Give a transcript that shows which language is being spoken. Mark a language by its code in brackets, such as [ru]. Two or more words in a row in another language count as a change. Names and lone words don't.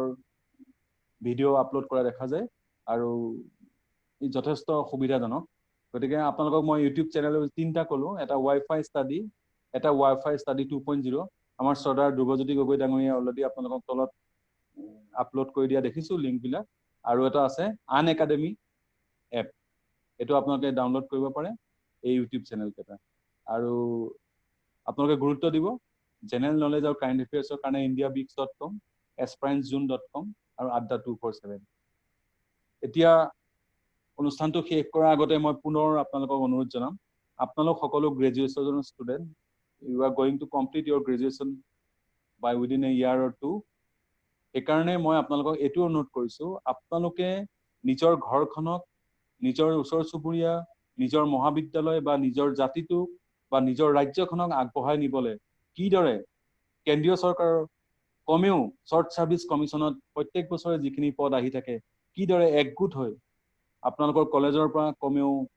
[as] ভিডিঅ' আপলোড কৰা দেখা যায় আৰু ই যথেষ্ট সুবিধাজনক গতিকে আপোনালোকক মই [en] YouTube channel [as] 3টা ক'লো এটা ৱাইফাই ষ্টাডি এটা ৱাইফাই ষ্টাডি 2.0 আমাৰ চৰ্দাৰ ধ্ৰুৱজ্যোতি গগৈ ডাঙৰীয়া অলৰেডি আপোনালোকক তলত আপলোড কৰি দিয়া দেখিছো লিংকবিলাক আৰু এটা আছে আন একাডেমি এপ এইটো আপোনালোকে ডাউনলোড কৰিব পাৰে এই [en] YouTube channel [as] কেইটা আৰু আপোনালোকে গুৰুত্ব দিব [en] general knowledge [as] আৰু [en] current affairsৰ [as] কাৰণে indiabix.com aspirantszone.com আৰু adda247 এতিয়া অনুষ্ঠানটো শেষ কৰাৰ আগতে মই পুনৰ আপোনালোকক অনুৰোধ জনাম আপোনালোক সকলো [en] graduation student you are going to complete your graduation by within a year or two [as] সেইকাৰণে মই আপোনালোকক এইটো অনুৰোধ কৰিছো আপোনালোকে নিজৰ ঘৰখনক নিজৰ ওচৰ চুবুৰীয়া নিজৰ মহাবিদ্যালয় বা নিজৰ জাতিটোক বা নিজৰ ৰাজ্যখনক আগবঢ়াই নিবলৈ কিদৰে কেন্দ্ৰীয় চৰকাৰৰ কমেও শ্বৰ্ট ছাৰ্ভিচ কমিশ্যনত প্ৰত্যেক বছৰে যিখিনি পদ আহি থাকে কিদৰে একগোট হৈ আপোনালোকৰ কলেজৰ পৰা কমেও